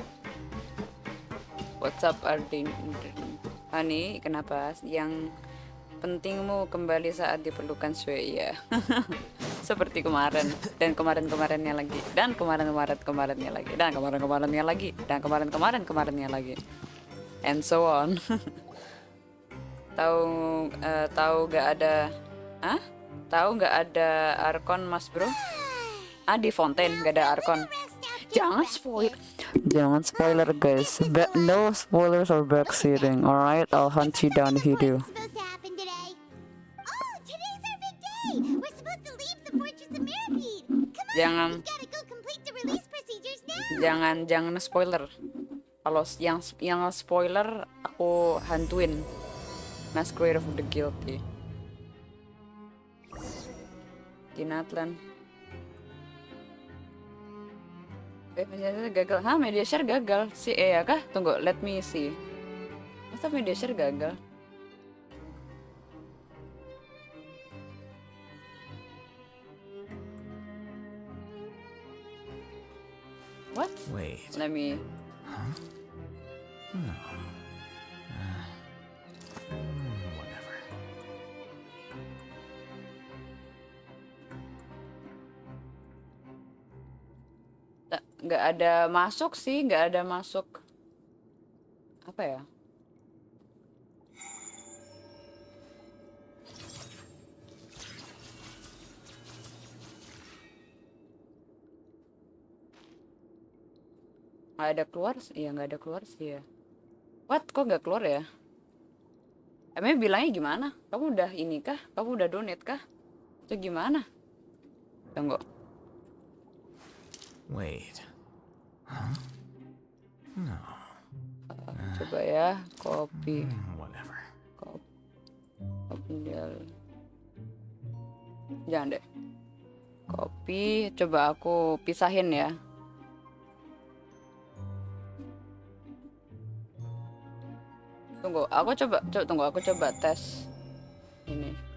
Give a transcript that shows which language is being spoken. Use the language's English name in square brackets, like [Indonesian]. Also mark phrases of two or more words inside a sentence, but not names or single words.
[English] What's up, Ardin? Honey, [Indonesian] kenapa? Yang pentingmu kembali saat diperlukan Swea. Seperti kemarin dan kemarin-kemarinnya lagi dan kemarinnya lagi dan kemarin-kemarinnya lagi dan kemarin-kemarinnya lagi [English] and so on. [Indonesian] Tahu gak ada tahu gak ada Arkon Mas Bro? Di Fontain gak ada Arkon. Jangan spoiler guys. [English] No spoilers or backseating. Alright, I'll hunt you down if you do. [Indonesian] Jangan spoiler. Kalau yang spoiler aku hantuin. Masquerade of the Guilty di Natlan. [English] Media share [Indonesian] gagal. [English] Media share [Indonesian] gagal si ya kah? Tunggu, [English] let me see. [Indonesian] Masa [English] media share [Indonesian] gagal? [English] What? Wait. Let me. Huh? No. Whatever. [Indonesian] Nggak ada masuk sih, nggak ada masuk. Apa ya? Nggak ada keluar? Iya nggak ada keluar sih ya. What? Kok nggak keluar ya? Emangnya bilangnya gimana? Kamu udah ini kah? Kamu udah donate kah? Itu gimana? Tunggu. [English] Wait. Huh? No. [Indonesian] Coba ya, copy. [English] Whatever. [Indonesian] Copy dia. Jangan deh. Copy, coba aku pisahin ya. Tunggu, aku coba tes ini.